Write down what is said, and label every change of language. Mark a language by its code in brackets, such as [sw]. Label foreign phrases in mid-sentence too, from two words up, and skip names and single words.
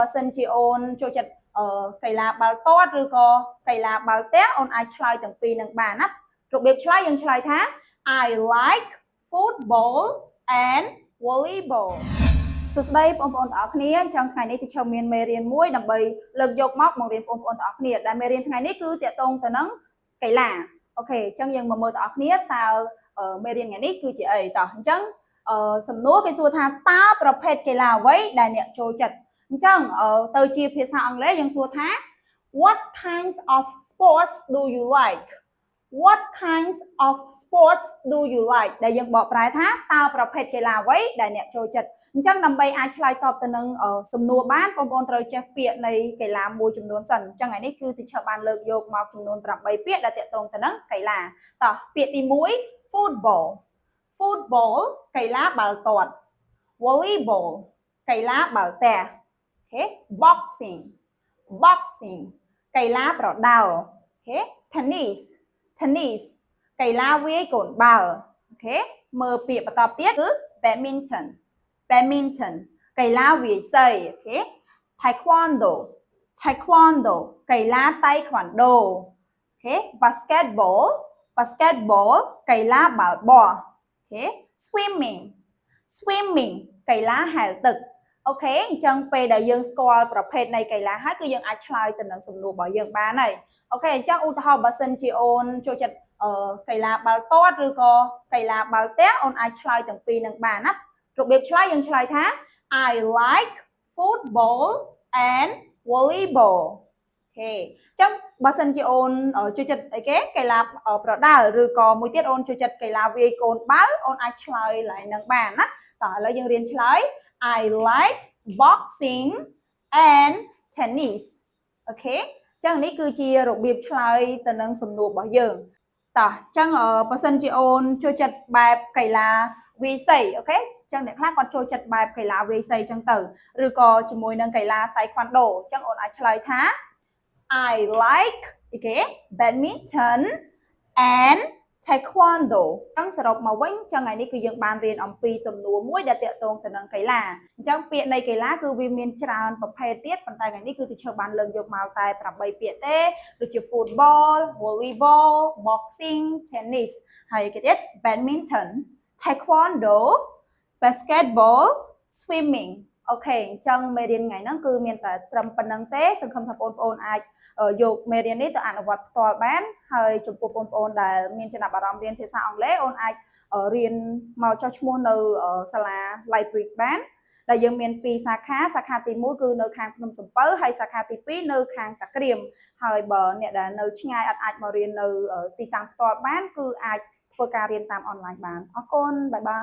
[km] បើសិនជាអូនចូលចិត្តកីឡាបាល់ទាត់ឬក៏កីឡាបាល់ទះអូនអាចឆ្លើយទាំងពីរនឹងបានណារបៀបឆ្លើយយើងឆ្លើយថា [en] I like football and volleyball [km] សួស្តីបងប្អូនទាំងអស់គ្នាអញ្ចឹងថ្ងៃនេះteacherមានមេរៀនមួយដើម្បីលើកយក មកបង្រៀនបងប្អូនទាំងអស់គ្នាដែលមេរៀនថ្ងៃនេះគឺទាក់ទងទៅនឹងកីឡាអូខេអញ្ចឹងយើងមកមើលទាំងអស់គ្នាតើមេរៀនថ្ងៃនេះគឺជាអីតោះអញ្ចឹងសំណួរគេសួរថា តើប្រភេទកីឡាអ្វីដែលអ្នកចូលចិត្តអញ្ចឹងទៅជាភាសាអង់គ្លេសយើងសួរថា [en] What kinds of sports do you like What kinds of sports do you like [km] ដែលយើងបកប្រែថាតើប្រភេទកីឡាអ្វីដែលអ្នកចូលចិត្តអញ្ចឹងដើម្បីអាចឆ្លើយតបទៅនឹងសំណួរបានបងប្អូនត្រូវចេះពាក្យនៃកីឡាមួយចំនួនសិនអញ្ចឹងថ្ងៃនេះគឺ teacher បានលើកយកមកចំនួន8ពាក្យដែលទាក់ទងទៅនឹងកីឡាតោះពាក្យទី1 [en] football football [km] កីឡាបាល់ទាត់ volleyball កីឡាបាល់ទះ [en] okay boxing boxing [km] កីឡាប្រដាល់ okay tennis កីឡាវាយកូនបាល់អូខេមើលពាក្យបន្តទៀតគឺ badminton កីឡាវាយសីអូខេ taekwondo កីឡាតៃក្វាន់ដូអូខេ basketball កីឡាបាល់បោះអូខេ swimming កីឡាហែលទឹកអូខេអញ្ចឹងពេលដែលយើងស្គាល់ប្រភេទនៃកីឡាហើយគឺយើងអាចឆ្លើយទៅនឹងសំណួររបស់យើងបានហើយអូខេអញ្ចឹងឧទាហរណ៍បើសិនជាអូនចូលចិត្តកីឡាបាល់ទាត់ឬ ក៏កីឡាបាល់ទះអូនអាចឆ្លើយទាំងពីរនឹងបានណារបៀបឆ្លើយយើងឆ្លើយថា [en] I like football and volleyball [km] អូខេអញ្ចឹងបើសិនជាអូនចូលចិត្តអីគេកីឡាប្រដាល់ឬក៏មួយទៀតអូនចូលចិត្តកីឡាវាយកូនបាល់អូនអាចឆ្លើយឡើងនឹងបានណាតោះឥឡូវយើងរៀនឆ្លើយ [en] I like boxing and tennis [km] អូ ខេអញ្ចឹងនេះគឺជារបៀបឆ្លើយទៅនឹងសំណួររបស់យើងតោះអញ្ចឹងបើសិនជាអូនចូលចិត្តបែបកីឡាវាយសីអូខេអញ្ចឹងអ្នកខ្លះគាត់ចូលចិត្តបែបកីឡាវាយសីអញ្ចឹងទៅឬក៏ជាមួយនឹងកីឡាតៃក្វាន់ដូអញ្ចឹងអូនអាច ឆ្លើយថា [en] I like okay badminton and taekwondo [km] អញ្ចឹងសរុបមកវិញអញ្ចឹងថ្ងៃនេះគឺយើងបានរៀនអំពីសំណួរមួយដែលទាក់ទងទៅនឹងកីឡាអញ្ចឹងពាក្យនៃកី ឡាគឺវាមានច្រើនប្រភេទទៀតប៉ុន្តែថ្ងៃនេះគឺteacherបានលើកយកមកតែ8ពាក្យទេដូចជា [en] football volleyball boxing tennis [km] ហើយ គេទៀត [en] badminton taekwondo basketball swimming [km] អូខេអញ្ចឹងមេរៀនថ្ងៃហ្នឹងគឺមានតែត្រឹមប៉ុណ្្នឹងទេសង្ឃឹម ថាបងប្អូនអាចយកមេរៀននេះទៅអនុវត្តផ្ទាល់បានហើយចំពោះបងប្អូនដែលមានចំណាប់អារម្មណ៍រៀនភាសាអង់គ្លេសអូនអាចរៀនមកចុះឈ្មោះនៅសាលា library បានដែលយើងមាន2សាខាទី1គឺនៅខាងភ្នំសំពៅហើយសាខាទី2នៅខាងតាក្រៀមហើយបើអ្នកដែលនៅឆ្ងាយអាចមករៀននៅទីតាំងផ្ទាល់បានគឺអាចធ្វើការរៀនតាមអនឡាញបានអរគុណបាយបាយ